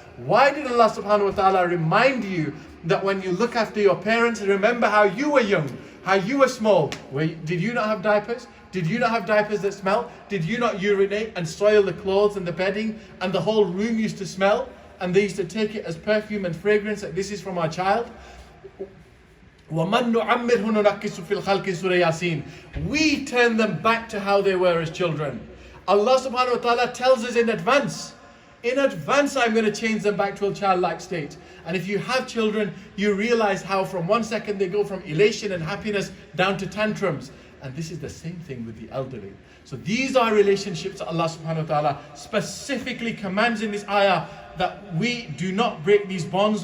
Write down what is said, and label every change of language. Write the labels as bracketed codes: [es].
[en] Why did Allah subhanahu wa ta'ala remind you that when you look after your parents, remember how you were young? how you were small. Did you not have diapers? Did you not have diapers that smell? Did you not urinate and soil the clothes and the bedding and the whole room used to smell? And they used to take it as perfume and fragrance, like this is from our child. [ar] وَمَنْ نُعَمِّرْهُ نُنَكِّسُ فِي الْخَلْقِ Surah Yasin. [en] We turn them back to how they were as children. Allah subhanahu wa ta'ala tells us in advance I'm going to change them back to a childlike state. And if you have children, you realize how from 1 second they go from elation and happiness down to tantrums. And this is the same thing with the elderly. So these are relationships that Allah subhanahu wa ta'ala specifically commands in this ayah, that we do not break these bonds.